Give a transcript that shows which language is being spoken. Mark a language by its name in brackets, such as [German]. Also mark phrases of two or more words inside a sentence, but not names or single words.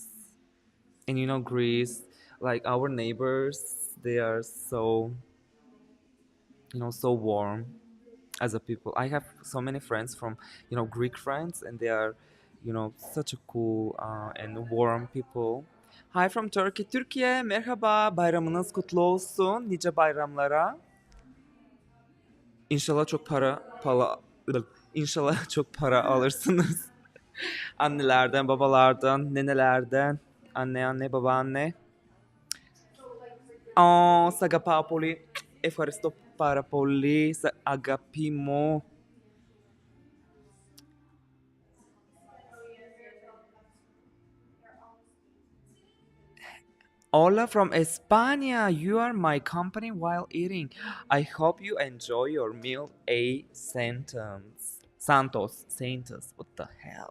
[English] And you know, Greece, like our neighbors, they are so, you know, so warm as a people. I have so many friends from, you know, Greek friends, and they are, you know, such a cool and warm people. Hi from Turkey. [Turkish] Türkiye, merhaba. Bayramınız kutlu olsun. Nice bayramlara. İnşallah çok İnşallah çok para alırsınız. Annelerden, babalardan, nenelerden. Anne, babaanne. [Greek] Oh, sa αγαπάω πολύ. Ευχαριστώ πάρα πολύ. Sa αγάπη μου. [English] Hola from España. You are my company while eating. I hope you enjoy your meal. A sentence. Santos. What the hell?